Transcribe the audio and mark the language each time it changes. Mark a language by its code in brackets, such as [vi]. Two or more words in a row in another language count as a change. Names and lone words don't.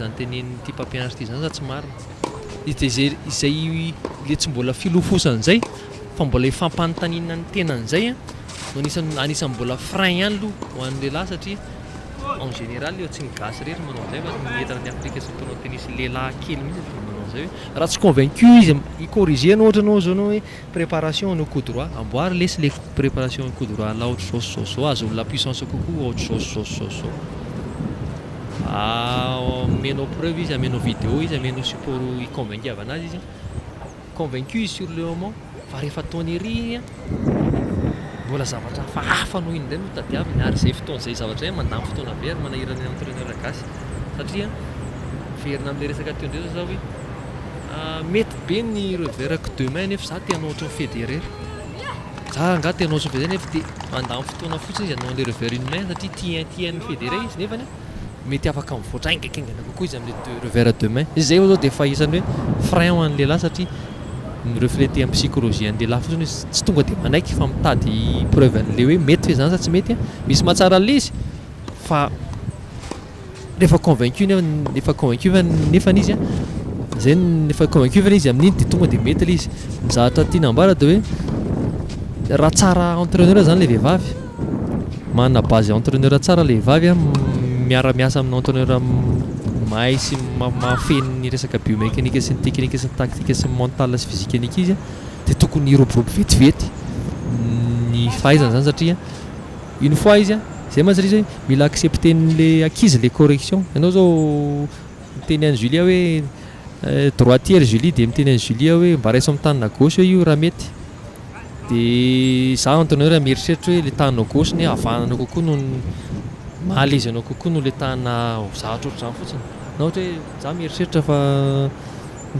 [mg] zany tenenin'ity mpampianatra ity zany sa tsy marina izay le tsy mbola filofosan'izay fa mbola ifampanontaniana ny tenan'izay no anisany mbola frein ihany aloha ho an'ny lehilahy satria [fr] en général [mg] eo tsy ny gasy rehetra manao an'izay fa ny entana ny Afrika sy [fr] tournoi tennis [mg] lehilahy kely mihitsy dia manao an'izay hoe raha tsy convaincu izy icorrigena ohatra anao zao hoe préparation no [fr] coup droit [mg] amboary lesy [fr] le préparation coup droit là [mg] ohatra zao azo [fr] la puissance [mg] coco ohatra zao amenao preuve izy amenao vidéo izy amenao support iconvaincu-avy anazy izy convaincu izy [fr] sur le moment [mg] fa rehefa ataony ery mbola zavatra hafa no iny ndray no tadiaviny ary zay fotoana zay zavatra zay mandamy fotoana be ary manahirany entraîneur gasy satria verina amin'le resaka teo ndray zao hoe mety be ny [fr] revers que demain [mg] nefa za te hanao ohatry ny fédérer za anga te hanao ohatry ny fédérer nefa dia mandamy fotoana fotsiny izy hanao [fr] le revers une main [mg] satria tiany fédérer izy nefany mety afaka mivoatra aingakaingana kokoa izy amin'le [fr] revers deux mains [mg] izay zao dia fahisany hoe frein ho an'ny lehilahy satria ny refléter amin'ny psychologie an'ny lehilahy fotsiny hoe tsy tonga dia manaiky fa mitady preuve an'le hoe mety fe zany sa tsy mety misy mahatsara le izy fa rehefa convaincu nefany izy zay nefa convaincu fa izy amin'iny dia tonga dia mety le izy mizahatra tiana ambara dia hoe raha tsara entraîneur zany le vehivavy manana base entraîneur tsara le vehivavy miara-miasa amin'ny entraîneur mahay sy mahafeny ny resaka biomécanika sy ny teknika sy ny tactique sy ny mental sy physique izy dia tokony iroborobo vetivety ny fahaizana zany satria [fr] une fois [mg] izy zay mazary izy hoe mila [fr] accepter le acquise les corrections. [mg] Ianao zao miteny an'i Julia hoe droitière Julie dia miteny an'i Julia hoe mba raiso amin'ny tanana gauche io raha mety dia za entraîneur mieritreritra hoe le tanana gauche ny havanana kokoa no mahalezy anao kokoa no le tanana zavatra ohatr'izany fotsiny na ohatra hoe za mieritreritra fa ny